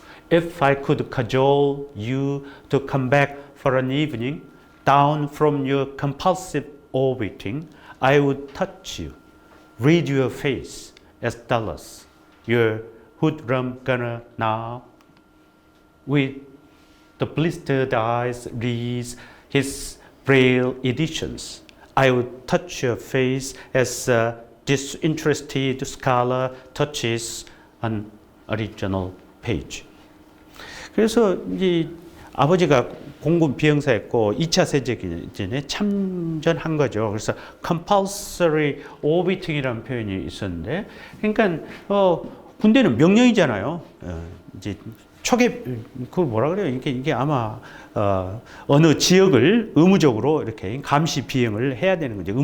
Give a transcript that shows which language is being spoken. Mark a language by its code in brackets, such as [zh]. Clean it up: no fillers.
[en] If I could cajole you to come back for an evening down from your compulsive orbiting, I would touch you, read your face as Dallas, your hoodlum gunner now, with the blistered eyes reads his braille editions. I would touch your face as a disinterested scholar touches an original page. [ko] 그래서 이 아버지가 공군 비행사였고 2차 세계대전에 참전한 거죠. 그래서 compulsory orbiting이라는 표현이 있었는데, 그러니까 군대는 명령이잖아요. 이제 초계 그걸 뭐라 그래요? 이게 아마 어느 지역을 의무적으로 이렇게 감시 비행을 해야 되는 거죠.